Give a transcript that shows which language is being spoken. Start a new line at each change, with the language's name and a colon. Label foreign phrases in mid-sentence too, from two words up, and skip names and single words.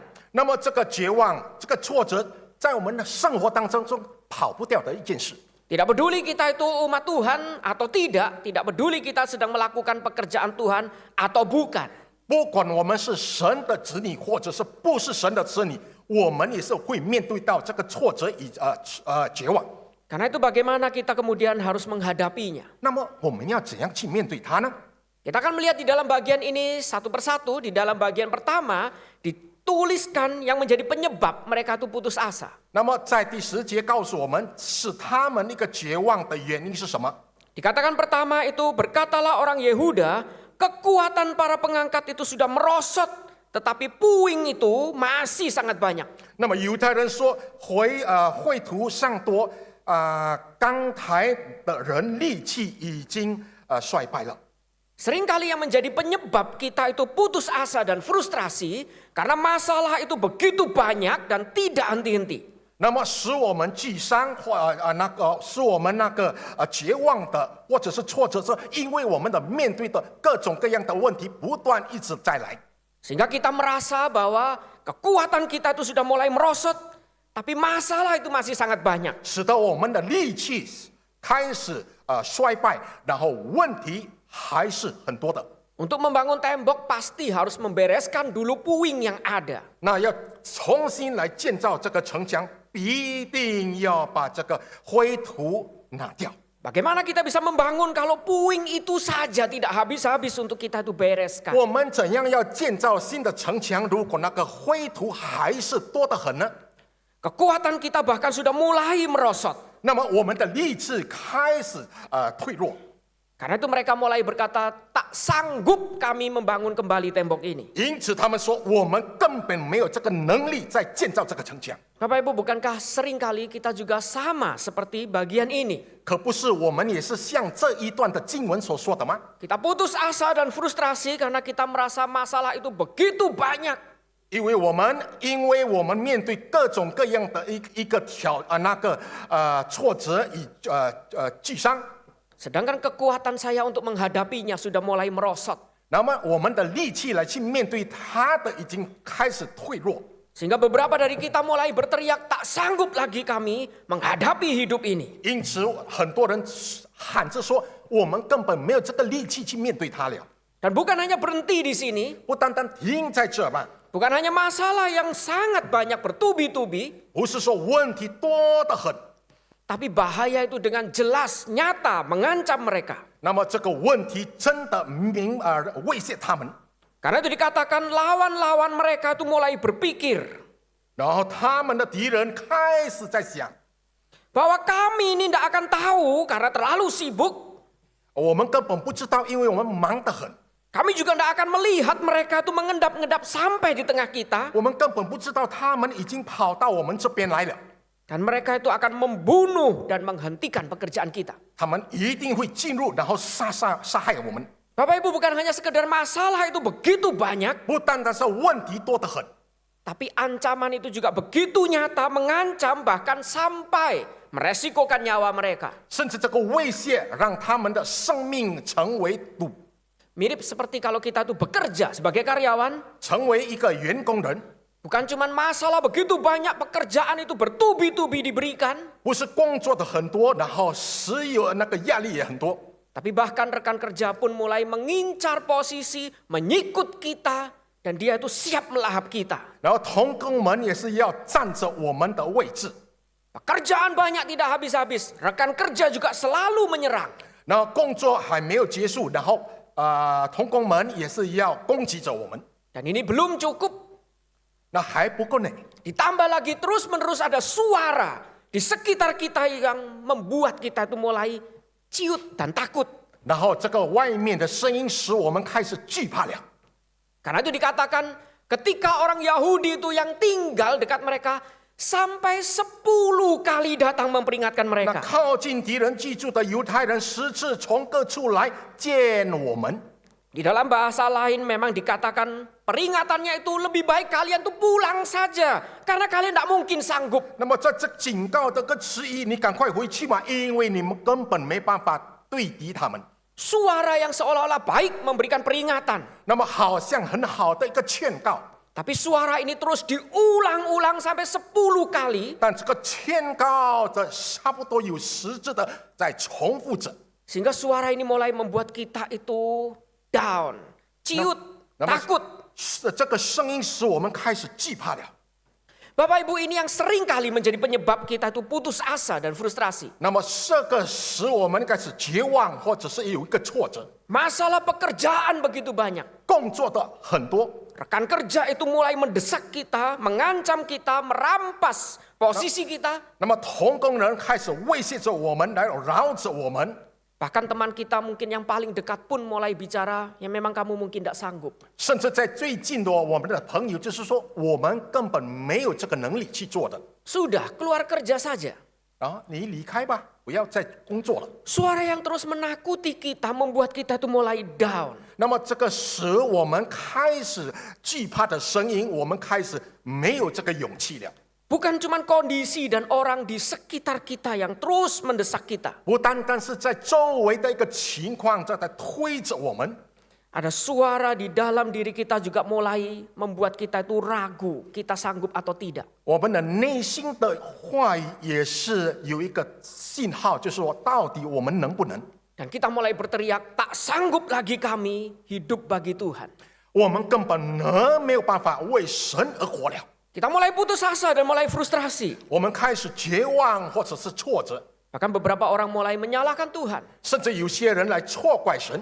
Chinese: 那么这个绝望、这个挫折，在我们的生活当中跑不掉的一件事。
Indonesian: Tidak peduli kita itu umat Tuhan atau tidak peduli kita sedang melakukan pekerjaan Tuhan atau bukan.
Chinese: 不管我们是神的子女，或者是不是神的子女，我们也是会面对到这个挫折与绝望。
Indonesian: Karena itu bagaimana kita kemudian harus menghadapinya.
Chinese: 那么我们要怎样去面对它呢？
Indonesian: Kita akan melihat di dalam bagian ini satu persatu. Di dalam bagian pertama dituliskan yang menjadi penyebab mereka itu putus asa.
Chinese: 那么在第10节告诉我们，使他们一个绝望的原因是什么？
Indonesian: Dikatakan pertama itu berkatalah orang Yehuda, kekuatan para pengangkat itu sudah merosot, tetapi puing itu masih sangat banyak.
Chinese: 那么犹太人说，绘图上多，刚台的人力气已经衰败了。
Indonesian: Seringkali yang menjadi penyebab kita itu putus asa dan frustrasi karena masalah itu begitu banyak dan tidak henti-henti.
Chinese: 那么使我们沮丧使我们绝望的，或者是挫折，是因为我们的面对的各种各样的问题不断一直在来，
Indonesian: Sehingga kita merasa bahwa kekuatan kita itu sudah mulai merosot, tapi masalah itu masih sangat banyak.
Chinese: 使得我们的力气开始衰败，然后问题还是很多的。
Indonesian: Untuk membangun tembok pasti harus membereskan dulu puing yang ada.
Chinese: 那要重新来建造这个城墙，一定要把这个灰土拿掉。
Indonesian: Bagaimana kita bisa membangun kalau puing itu saja tidak habis-habis untuk kita itu bereskan?
Chinese: 我们怎样要建造新的城墙？如果那个灰土还是多得很呢？
Indonesian: Kekuatan kita bahkan sudah mulai merosot.
Chinese: 那么我们的力气开始退弱。
Indonesian: Karena itu mereka mulai berkata, tak sanggup kami membangun kembali tembok ini.
Chinese: 因此他们说，我们根本没有这个能力在建造这个城墙。
Indonesian: Bapak Ibu, bukankah seringkali kita juga sama seperti bagian ini?
Chinese: 可不是我们也是像这一段的经文所说的吗？
Indonesian: Kita putus asa dan frustrasi karena kita merasa masalah itu begitu banyak.
Chinese: 因为我们面对各种各样的一个挫折与沮丧，
Indonesian: Sedangkan kekuatan saya untuk menghadapinya sudah mulai merosot.
Chinese: 那么我们的力气来去面对它的已经开始退弱。
Indonesian: Sehingga beberapa dari kita mulai berteriak, tak sanggup lagi kami menghadapi hidup ini.
Chinese: 因此很多人喊着说，我们根本没有这个力气去面对它了。
Indonesian: Dan bukan hanya berhenti di sini,
Chinese: 不单单停在这吧，
Indonesian: bukan hanya masalah yang sangat banyak bertubi-tubi,
Chinese: 不是说问题多得很，
Indonesian: tapi bahaya itu dengan jelas, nyata, mengancam mereka.
Chinese: 那么这个问题真的威胁他们，
Indonesian: Karena itu dikatakan lawan-lawan mereka itu mulai berpikir
Chinese: 然后他们的敌人开始在想，
Indonesian: bahwa kami ini tidak akan tahu karena terlalu sibuk.
Chinese: 我们根本不知道，因为我们忙得很，
Indonesian: Kami juga tidak akan melihat mereka itu mengendap-endap sampai di tengah kita.
Chinese: 我们根本不知道他们已经跑到我们这边来了，
Indonesian: Dan mereka itu akan membunuh dan menghentikan pekerjaan kita.
Chinese: 他们一定会进入，然后杀害我们。
Indonesian: Bapak Ibu, bukan hanya sekedar masalah itu begitu banyak,
Chinese: 不单单是问题多得很，
Indonesian: Tapi ancaman itu juga begitu nyata, mengancam bahkan sampai meresikokan nyawa mereka.
Chinese: 甚至这个威胁让他们的生命成为赌，
Indonesian: Mirip seperti kalau kita tuh bekerja sebagai karyawan,
Chinese: 成为一个员工人，
Indonesian: bukan cuma masalah begitu banyak pekerjaan itu bertubi-tubi diberikan,
Chinese: 不是工作的很多，然后持有那个压力也很多，
Indonesian: tapi bahkan rekan kerja pun mulai mengincar posisi, menyikut kita, dan dia itu siap melahap kita.
Chinese: 然后同工们也是要占着我们的位置，
Indonesian: Pekerjaan banyak tidak habis-habis, rekan kerja juga selalu menyerang.
Chinese: 然后工作还没有结束，然后同工们也是要攻击着我们，
Indonesian: Dan ini belum cukup,
Chinese: 那还不够呢。
Indonesian: ditambah lagi terus-menerus ada suara di sekitar kita yang membuat kita itu mulai ciut dan takut.
Chinese: 然后这个外面的声音使我们开始惧怕了。
Indonesian: Karena itu dikatakan ketika orang Yahudi itu yang tinggal dekat mereka sampai 10 kali datang memperingatkan
Chinese: 那
Indonesian: mereka.
Chinese: 靠近敌人居住的犹太人10次从各处来见我们。
Indonesian: Di dalam bahasa lain memang dikatakan peringatannya itu lebih baik kalian tuh pulang saja. Karena kalian tidak mungkin sanggup.
Chinese: 那么在这警告的个词义，你赶快回去吧，因为你们根本没办法对敌他们。
Indonesian: Suara yang seolah-olah baik memberikan peringatan.
Chinese: 那么好像很好的一个劝告，
Indonesian: Tapi suara ini terus diulang-ulang sampai 10 kali.
Chinese: 但这个劝告的差不多有10次的在重复着。
Indonesian: Sehingga suara ini mulai membuat kita itu down, ciut, takut.
Chinese: 这个声音使我们开始惧怕了。
Indonesian: Bapak Ibu, ini yang sering kali menjadi penyebab kita itu putus asa dan frustrasi.
Chinese: 那么这个使我们开始绝望，或者是有一个挫折。
Indonesian: Masalah pekerjaan begitu banyak.
Chinese: 工作的很多，
Indonesian: Rekan kerja itu mulai mendesak kita, mengancam kita, merampas posisi kita.
Chinese: 那么同工人开始威胁着我们，来绕着我们。
Indonesian: Bahkan teman kita mungkin yang paling dekat pun mulai bicara, ya memang kamu mungkin tidak sanggup.
Chinese: 甚至在最近的我们的朋友，就是说我们根本没有这个能力去做的。
Indonesian: Sudah, keluar kerja saja.
Chinese: 你离开吧，不要再工作了。
Indonesian: Suara yang terus menakuti kita, membuat kita itu mulai down.
Chinese: 那么这个使我们开始惧怕的声音，我们开始没有这个勇气了。
Indonesian: Bukan cuma kondisi dan orang di sekitar kita yang terus mendesak kita.
Chinese: 不单单是在周围的一个情况在推着我们，
Indonesian: Ada suara di dalam diri kita juga mulai membuat kita itu ragu, kita sanggup atau tidak.
Chinese: 我们的内心的话语也是有一个信号，就是说到底我们能不能？
Indonesian: Dan kita mulai berteriak, tak sanggup lagi kami hidup bagi Tuhan.
Chinese: 我们根本没有办法为神而活了。
Indonesian: Kita mulai putus asa dan mulai frustrasi.
Chinese: 我们开始绝望或者是挫折，
Indonesian: Bahkan beberapa orang mulai menyalahkan Tuhan.
Chinese: 甚至有些人来错怪神，